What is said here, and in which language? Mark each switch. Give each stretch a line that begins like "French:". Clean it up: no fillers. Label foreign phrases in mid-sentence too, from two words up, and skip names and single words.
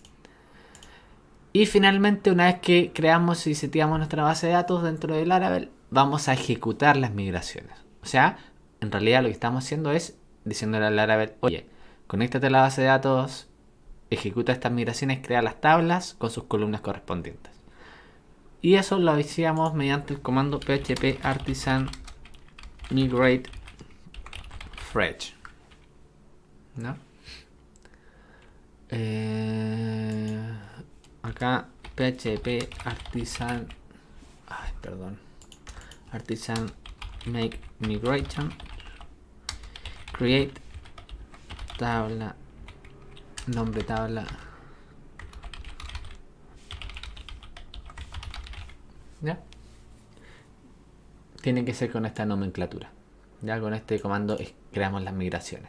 Spanish: Y finalmente, una vez que creamos y seteamos nuestra base de datos dentro de Laravel, vamos a ejecutar las migraciones. O sea, en realidad lo que estamos haciendo es diciéndole a Laravel, oye, conéctate a la base de datos, ejecuta estas migraciones, crea las tablas con sus columnas correspondientes. Y eso lo hacíamos mediante el comando php artisan migrate fresh, ¿no? Acá php artisan artisan make migration create tabla, nombre tabla, ¿ya? Tiene que ser con esta nomenclatura. Ya con este comando creamos las migraciones.